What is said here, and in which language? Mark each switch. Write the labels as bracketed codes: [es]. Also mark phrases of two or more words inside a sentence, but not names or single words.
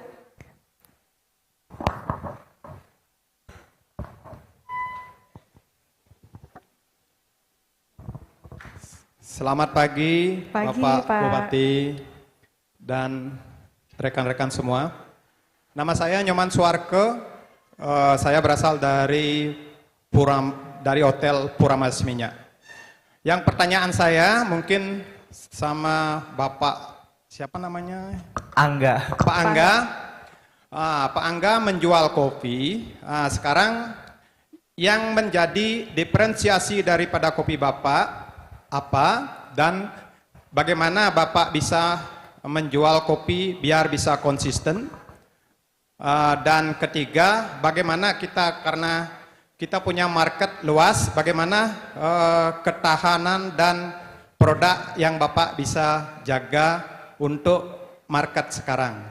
[id] Selamat pagi, Bapak Bupati dan rekan-rekan semua. Nama saya Nyoman Suarke, saya berasal dari Hotel Puramas Minyak. Yang pertanyaan saya mungkin sama Bapak, siapa namanya? Angga. Pak Angga. Pak Angga menjual kopi, sekarang yang menjadi diferensiasi daripada kopi Bapak apa, dan bagaimana Bapak bisa menjual kopi biar bisa konsisten, dan ketiga, bagaimana karena kita punya market luas, bagaimana ketahanan dan produk yang Bapak bisa jaga untuk market sekarang.